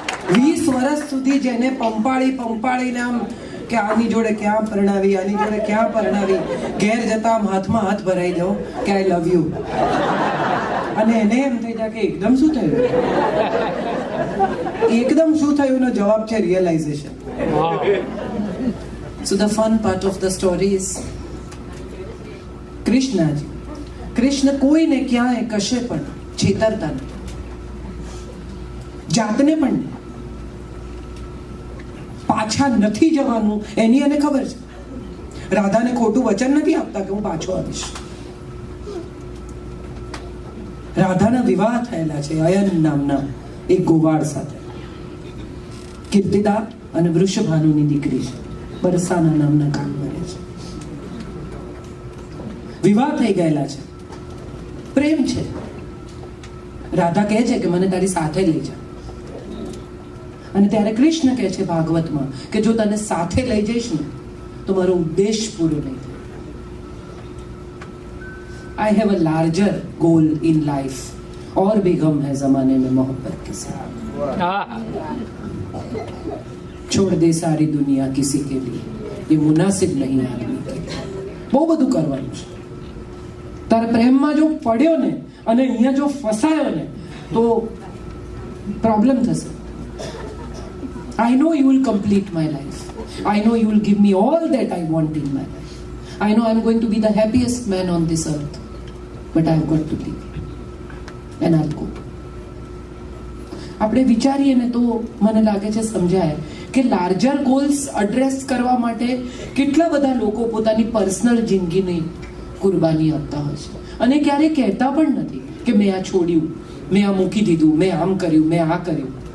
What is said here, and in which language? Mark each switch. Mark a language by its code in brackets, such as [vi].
[gu] 20 વર્ષ સુધી જેને પંપાળીને આમ કે આની જોડે ક્યાં પરણાવી, આની જોડે ક્યાં પરણાવી, ઘેર જતા આમ હાથમાં હાથ ભરાઈ દો કે [en] I love you. [gu] અને એને એમ થઈ જાય કે એકદમ શું થયું, એકદમ શું થયું નો જવાબ છે realisation. [en] So the fun part of the story is Krishnaji. [gu] Krishna કોઈને ક્યાંય કશે પણ છેતરતા નહીં, જાતને પણ નહીં. પાછા નથી જવાનું એની એને ખબર છે. રાધાને ખોટું વચન નથી આપતા કે હું પાછો આવીશ. રાધાના વિવાહ થયેલા છે અયન નામના એક ગોવાળ સાથે. કીર્તિદા અને વૃષભાનુની દીકરી છે, બરસાના નામના ગામ મળે છે. વિવાહ થઈ ગયેલા છે, પ્રેમ છે. રાધા કહે છે કે મને તારી સાથે લઈ જા. અને ત્યારે કૃષ્ણ કહે છે ભાગવતમાં કે જો તને સાથે લઈ જઈશ ને તો મારો ઉદ્દેશ પૂરો નહીં થાય. [en] I have a larger goal in life [hi] और भी गम है जमाने में मोहब्बत के साथ. छोड़ दे सारी दुनिया किसी के लिए, ये मुनासिब नहीं आदमी के लिए. [gu] બહુ બધું કરવાનું છે. તારા પ્રેમમાં જો પડ્યો ને અને અહીંયા જો ફસાયો ને તો પ્રોબ્લેમ થશે. [en] I know you will complete my life. I know you will give me all that I want in my life. I know I'm going to be the happiest man on this earth. But I've got to leave. And I'll go. [gu] આપણે વિચારીએ ને તો મને લાગે છે સમજાય કે larger goals address કરવા માટે કેટલા બધા લોકો પોતાની પર્સનલ જિંદગીની કુરબાની આપતા હોય છે. અને ક્યારેય કહેતા પણ નથી કે મેં આ છોડ્યું, મેં આ મૂકી દીધું, મેં આમ કર્યું, મેં આ કર્યું.